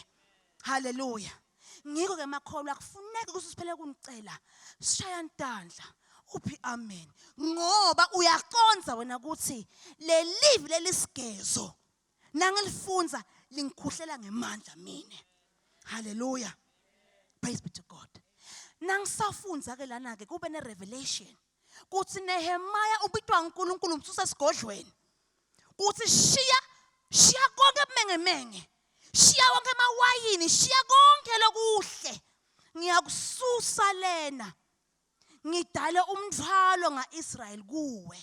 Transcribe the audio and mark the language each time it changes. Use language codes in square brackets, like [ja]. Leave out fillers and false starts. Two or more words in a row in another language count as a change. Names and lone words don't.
[ss] Hallelujah. Ngiko ke makholwa kufuneka ukuthi siphele kunicela sishaya intandla uphi amen ngoba uyaconza wena ukuthi le live lelisigezo nangilifunza lingikhuhlela ngemandla mina. [en] Hallelujah. Praise be to God. [ss] Nangisafunza ke lana ke kube ne revelation kuthi Nehemiah ubitwa uNkulunkulu umsusa esigodlweni kuthi shiya konke ebumengemenge, shiya wonke amawayini, shiya konke lokuhle, ngiyakususa lena ngidale umthwalo ngaIsrael kuwe.